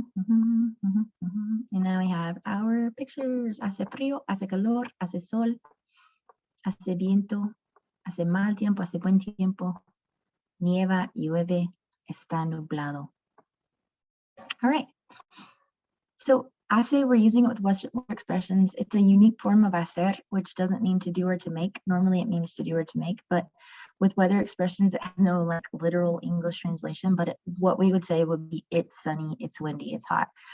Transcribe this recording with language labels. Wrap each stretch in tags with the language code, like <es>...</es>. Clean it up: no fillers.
<en>And now we have our pictures.</en> <es>Hace frío, hace calor, hace sol, hace viento, hace mal tiempo, hace buen tiempo, nieva, llueve, está nublado.</es> <en>All right. So hace, we're using it with Western expressions. It's a unique form of hacer, which doesn't mean to do or to make. Normally it means to do or to make, but with weather expressions, it has no like literal English translation, but what we would say would be it's sunny, it's windy, it's hot.</en>